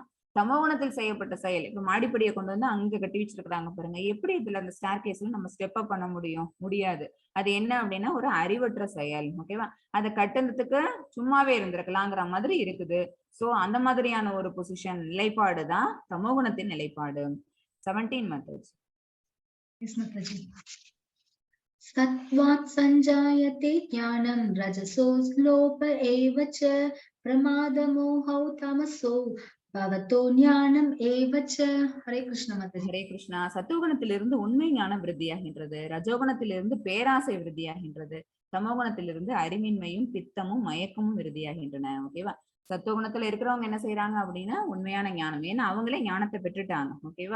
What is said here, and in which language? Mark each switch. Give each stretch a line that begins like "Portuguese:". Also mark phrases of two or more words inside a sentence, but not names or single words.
Tamil: தமோகுணத்தில் செய்யப்பட்ட செயல், இப்ப மாடிப்படியை கொண்டு வந்து அங்க கட்டி வச்சிருக்காங்க பாருங்க. எப்படி இதுல அந்த
English: staircase
Tamil: நம்ம
English: step up
Tamil: பண்ண முடியும்? முடியாது. அது என்ன அப்படின்னா ஒரு அறிவற்ற செயல். ஓகேவா? அதை கட்டுனதுக்கு சும்மாவே இருந்திருக்கலாங்கிற மாதிரி இருக்குது. சோ அந்த மாதிரியான ஒரு பொசிஷன் நிலைப்பாடுதான் தமோகுணத்தின் நிலைப்பாடு. 17 மெத்தட்ஸ்.
English: Yes, Mataji.
Sanskrit: सत्त्वात् सञ्जायते ज्ञानं रजसो लोभ एव च प्रमादमोहौ तमसो भवतो ஞானம் एव च.
Tamil: ஹரே கிருஷ்ண மாதாஜி. ஹரே கிருஷ்ணா. சத்துவகுணத்திலிருந்து உண்மை ஞானம் விருத்தியாகின்றது. ரஜோகுணத்திலிருந்து பேராசை விருத்தியாகின்றது. தமோகுணத்திலிருந்து அறிவின்மையும் பித்தமும் மயக்கமும் விருத்தியாகின்றன. ஓகேவா? சத்துவகுணத்துல இருக்கிறவங்க என்ன செய்யறாங்க அப்படின்னா உண்மையான ஞானம். ஏன்னா அவங்களே ஞானத்தை பெற்றுட்டாங்க. ஓகேவா?